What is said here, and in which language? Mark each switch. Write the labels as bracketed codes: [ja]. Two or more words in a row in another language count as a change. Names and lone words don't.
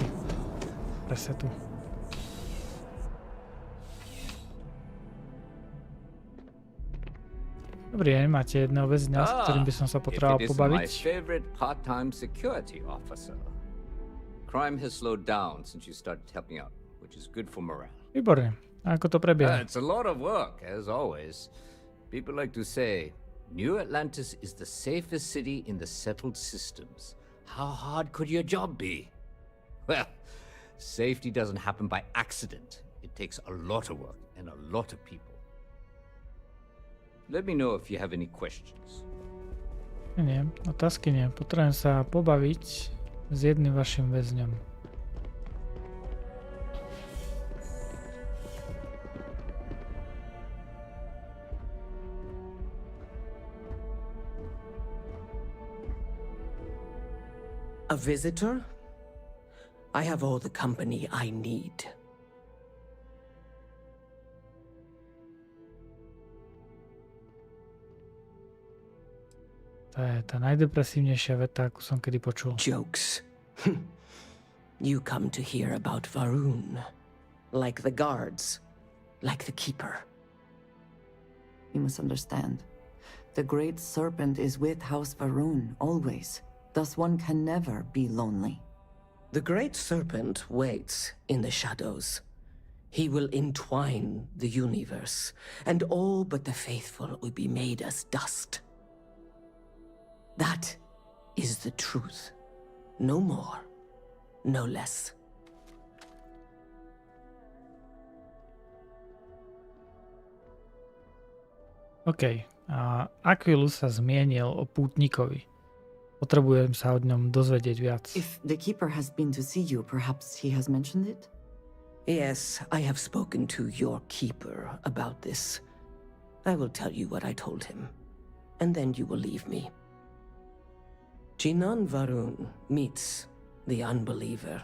[sk] Resetu. Dobrý deň, máte jedného väzňa, s ktorým by som sa potreboval pobaviť. [en] My favorite part-time security officer. Crime has slowed down since you started helping out, which is good for morale. Výborne. A ako to prebieha? It's a lot of work, as always. People like to say, New Atlantis is the safest city in the settled systems. How hard could your job be? Well, safety doesn't happen by accident. It takes a lot of work and a lot of people. Let me know if you have any questions. [sk] Nie, otázky nie. Potrebujem sa pobaviť s jedným vašim väzňom. [en] A visitor? I have all the company I need. [sk] To je tá najdepresívnejšia veta, akú som kedy počul. [en] Jokes. You come to hear about Varun. Like the guards. Like the keeper. You must understand. The Great Serpent is with House Varun, always. Thus one can never be lonely. The Great Serpent waits in the shadows. He will entwine the universe, and all but the faithful will be made as dust. That is the truth. No more, no less. OK. [sk] Aquilus sa zmienil o pútnikovi. Potrebujem sa o ňom dozvedieť viac. [en] If the keeper has been to see you, perhaps he has mentioned it? Yes, I have spoken to your keeper about this. I will tell you what I told him, and then you will leave me. Jinan Varun meets the unbeliever.